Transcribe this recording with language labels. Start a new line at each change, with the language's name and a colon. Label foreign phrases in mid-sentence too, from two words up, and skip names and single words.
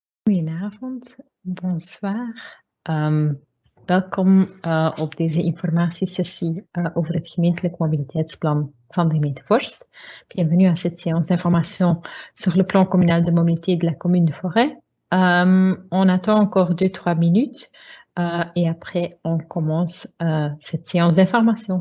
Dutch: Goedenavond, bonsoir. Welkom op deze informatiesessie over het gemeentelijk mobiliteitsplan van de gemeente Vorst.
French: Bienvenue à cette séance d'information sur le plan communal de mobilité de la commune de Forêt. On attend encore 2-3 minutes et après on commence cette séance d'information.